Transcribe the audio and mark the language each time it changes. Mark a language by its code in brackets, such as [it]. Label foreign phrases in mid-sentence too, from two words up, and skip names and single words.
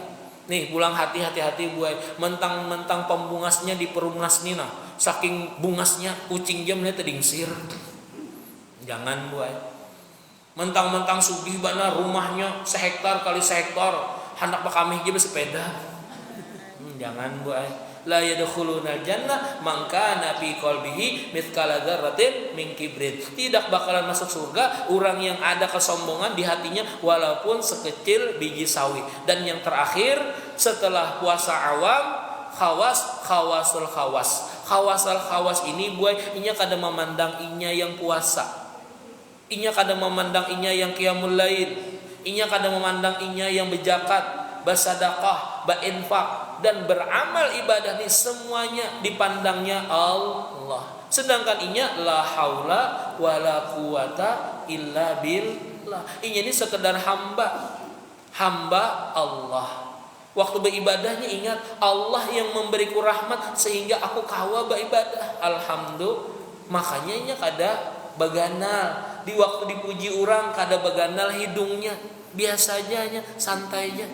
[bjn] Nih pulang hati-hati buai, mentang-mentang pembungasnya di perumnas nih nah, saking bungasnya kucing jamnya terdingsir. Jangan buai. Mentang-mentang sugih bana rumahnya sehektar kali sehektar, hendak pakamih ge bersepeda. Jangan buai. [ar] لا يدخلون الجنة من كان في قلبه مثقال ذرة من كبر. [id] Tidak bakalan masuk surga orang yang ada kesombongan di hatinya walaupun sekecil biji sawi. [bjn] Dan yang terakhir setelah puasa awam, [ar] خواص الخواص [bjn] ini buai inya kada memandang inya yang puasa, inya kada memandang inya yang [ar] قيام الليل, [bjn] inya kada memandang inya yang berzakat, bersedekah, berinfak dan beramal ibadah ini semuanya dipandangnya Allah. Sedangkan inya [ar] لا حول ولا قوة إلا بالله. [bjn] Inya ini sekedar hamba Allah. Waktu beribadahnya ingat Allah yang memberiku rahmat sehingga aku kawa beribadah. Alhamdulillah. Makanya inya kada baganal. Di waktu dipuji orang kada baganal hidungnya, biasa aja santainya.